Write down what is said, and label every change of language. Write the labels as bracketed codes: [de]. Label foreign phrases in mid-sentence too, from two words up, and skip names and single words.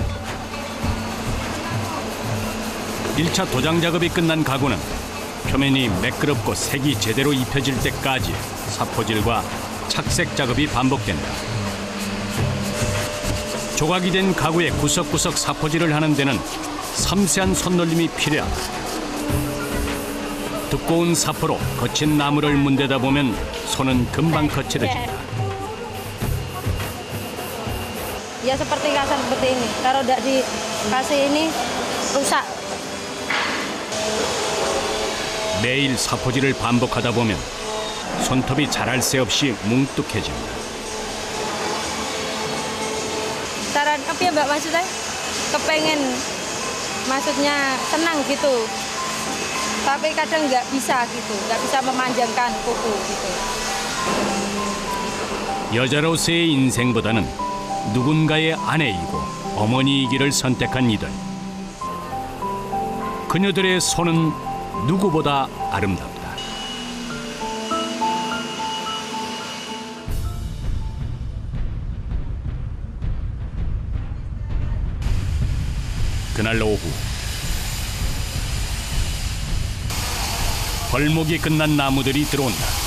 [ko] 1차 도장 작업이 끝난 가구는 표면이 매끄럽고 색이 제대로 입혀질 때까지 사포질과 착색 작업이 반복된다. 조각이 된 가구의 구석구석 사포질을 하는 데는 섬세한 손놀림이 필요하다. 두꺼운 사포로 거친 나무를 문대다 보면 손은 금방 거칠어진다. [id] Ya seperti kasar seperti ini. Kalau tidak dikasih ini rusak. [ko] 매일 사포질을 반복하다 보면 손톱이 자랄 새 없이 뭉뚝해진다. [id] Cara apa ya Mbak maksudnya? Kepengen, maksudnya senang gitu. Tapi kadang nggak bisa gitu, nggak bisa memanjangkan kuku gitu. [ko] 여자로서의 인생보다는 누군가의 아내이고 어머니이기를 선택한 이들. 그녀들의 손은 누구보다 아름답다. 그날 오후 벌목이 끝난 나무들이 들어온다.